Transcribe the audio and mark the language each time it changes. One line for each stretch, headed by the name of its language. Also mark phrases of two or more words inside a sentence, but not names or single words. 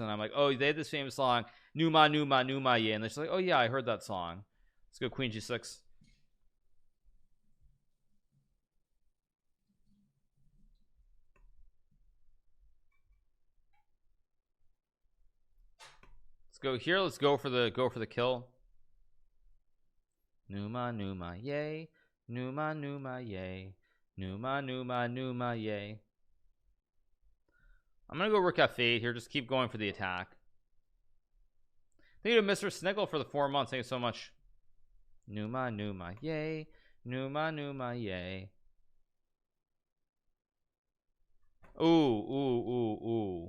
English: And I'm like, oh, they had this famous song Numa Numa Numa Ye, and they're just like, oh yeah, I heard that song. Let's go queen g6. Let's go here. Let's go for the kill. Numa Numa Ye, Numa Numa Ye, Numa Numa Numa Ye. I'm gonna go rook f8 here. Just keep going for the attack. Thank you to Mr. Sniggle for the 4 months. Thank you so much. Numa Numa Ye, Numa Numa Ye. Ooh.